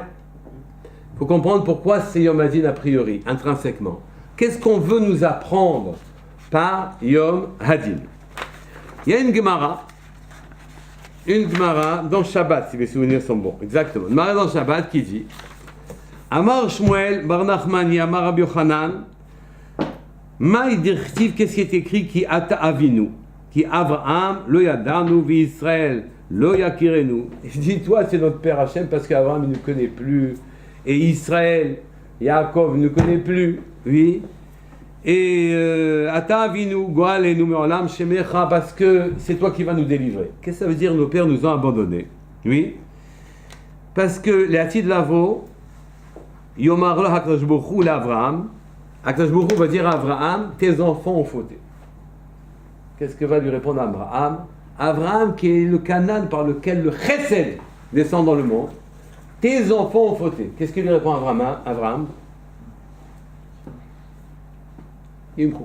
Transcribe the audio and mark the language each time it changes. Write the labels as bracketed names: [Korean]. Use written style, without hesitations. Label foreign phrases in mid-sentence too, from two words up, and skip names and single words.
[French] Il faut comprendre pourquoi c'est [Hebrew] יום הדין [French] a priori, intrinsèquement. Qu'est-ce qu'on veut nous apprendre par [Hebrew] יום הדין? [French] Il y a une Gemara dans Shabbat, si mes souvenirs sont bons, exactement. Une Gemara dans Shabbat qui dit [Aramaic] אמר שמואל בר נחמני אמר רבי יוחנן מאי דכתיב, [French] qu'est-ce qui est écrit? [Hebrew] כי אתה אבינו כי אברהם לא ידענו וישראל לא יכירנו. [French] Il dit, toi c'est notre père Hachem parce qu'Avraham il ne connaît plus, et Israël, Yaakov ne connaît plus, oui. [Hebrew] Et אתה אבינו גואלנו מעולם שמך, [French] parce que c'est toi qui vas nous délivrer. Qu'est-ce que ça veut dire? Nos pères nous ont abandonnés, oui. Parce que les [Hebrew] עתיד לבוא יאמר לו הקדוש ברוך הוא לאברהם. הקדוש ברוך הוא [French] va dire à Abraham, tes enfants ont fauté. Qu'est-ce que va lui répondre Abraham? Abraham qui est le Canaan par lequel le Chesed descend dans le monde. Tes enfants ont fauté. Qu'est-ce qu'il lui répond Abraham? Imkou.